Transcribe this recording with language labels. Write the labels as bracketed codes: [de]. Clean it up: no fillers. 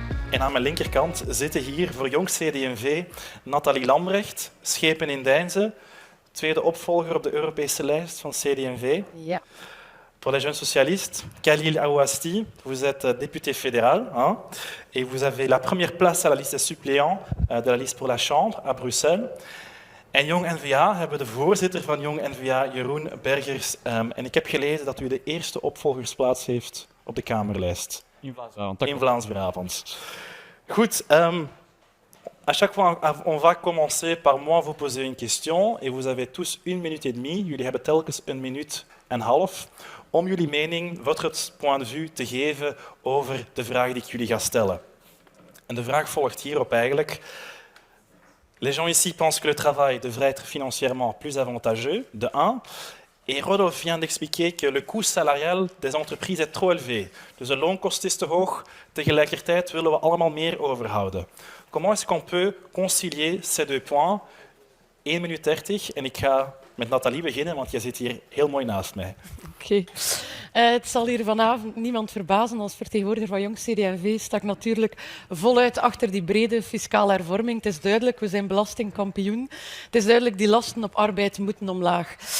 [nl] En aan mijn linkerkant zitten hier voor Jong CD&V Nathalie Lambrecht, Schepen in Deinze, tweede opvolger op de Europese lijst van CD&V. Ja. [fr] Pour les jeunes socialistes, Khalil Aouasti, vous êtes député fédéral et vous avez la première place à la liste des suppléants de la liste pour la Chambre à Bruxelles. [nl] En Jong N-VA hebben we de voorzitter van Jong N-VA, Jeroen Bergers. En ik heb gelezen dat u de eerste opvolgersplaats heeft op de Kamerlijst. In Vlaams-Brabant. [fr] Goed, à chaque fois, on va commencer par moi vous poser une question et vous avez tous 1 minute et demie. [nl] Jullie hebben telkens 1 minuut en half om jullie mening, [fr] votre point de vue [nl] te geven over de vraag die ik jullie ga stellen. En de vraag volgt hierop eigenlijk. [fr] Les gens ici pensent que le travail devrait être financièrement plus avantageux, de 1. Et Rodolphe vient d'expliquer que le coût salarial des entreprises est trop élevé. [nl] Dus de loonkost is te hoog, tegelijkertijd willen we allemaal meer overhouden. [fr] Comment est-ce qu'on peut concilier ces deux points? [nl] 1 minuut 30 en ik ga met Nathalie beginnen, want jij zit hier heel mooi naast mij. Oké. Het zal hier vanavond niemand verbazen. Als vertegenwoordiger van Jong CD&V sta ik natuurlijk voluit achter die brede fiscale hervorming. Het is duidelijk, we zijn belastingkampioen. Het is duidelijk, die lasten op arbeid moeten omlaag.